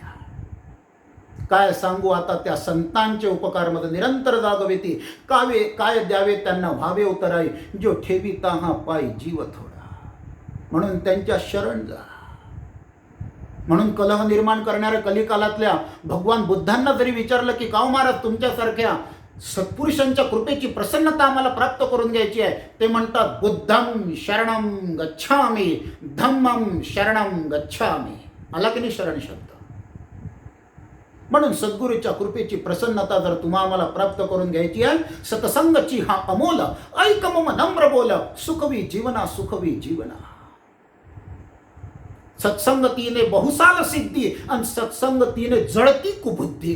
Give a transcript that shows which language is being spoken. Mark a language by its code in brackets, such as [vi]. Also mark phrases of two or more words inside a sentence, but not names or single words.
[mr] काय सांगू आता त्या संतांचे उपकारमध्ये निरंतर जागवेती, काय द्यावे त्यांना व्हावे उतराई, जो ठेविता हा पायी जीव थोडा. म्हणून त्यांच्या शरण जा. म्हणून कलह निर्माण करणाऱ्या कलिकालातल्या भगवान बुद्धांना जरी विचारलं की काव महाराज तुमच्यासारख्या सत्पुरुषांच्या कृपेची प्रसन्नता आम्हाला प्राप्त करून घ्यायची आहे, ते म्हणतात [pi] बुद्धं शरणं गच्छामि, धम्मं शरणं गच्छामि. [mr] आला की नाही शरण शब्द. म्हणून सद्गुरूच्या कृपेची प्रसन्नता जर तुम्हा आम्हाला प्राप्त करून घ्यायची आहे, सतसंगची हा अमोल ऐक मम नम्र बोल, सुखवी जीवना सुखवी जीवना. सत्संगतीने बहुसाल सिद्धी आणि सत्संगतीने जळती कुबुद्धी.